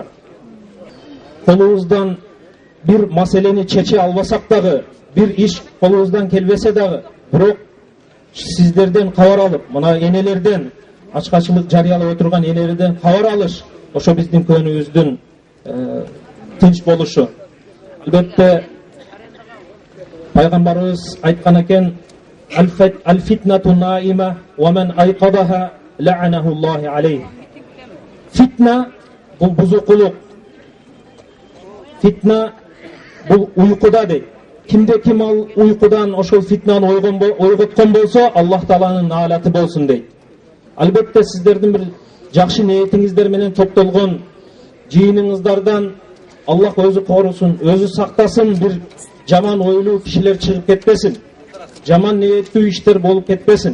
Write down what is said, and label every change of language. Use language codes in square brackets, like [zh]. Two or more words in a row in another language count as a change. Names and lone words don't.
[ky] Колубуздан бир маселени чече албасак дагы, бир иш колубуздан келбесе дагы, бирок сиздерден кабар алып, мына энелерден ачкачылык жарыялап отурган энелерден кабар алыш, ошо биздин көңүлүбүздүн тынч болушу. Албетте Пайгамбарыбыз айткан экен: [ar] "الفتنة نائمة ومن أيقظها لعنه الله عليه." [ky] Фитна бул бузукулук. Фитна бул уйкуда дейт. Кимде ким ал уйкудан ошол фитнаны ойготкон болсо, Аллах Тааланын наалаты болсун дейт. Албетте сиздердин бир жакшы ниетиңиздер менен топтолгон жыйыныңыздардан Аллах өзү корусун, өзү сактасын, бир жаман ойлуу кишилер чыгып кетпесин, жаман ниеттүү иштер болуп кетпесин.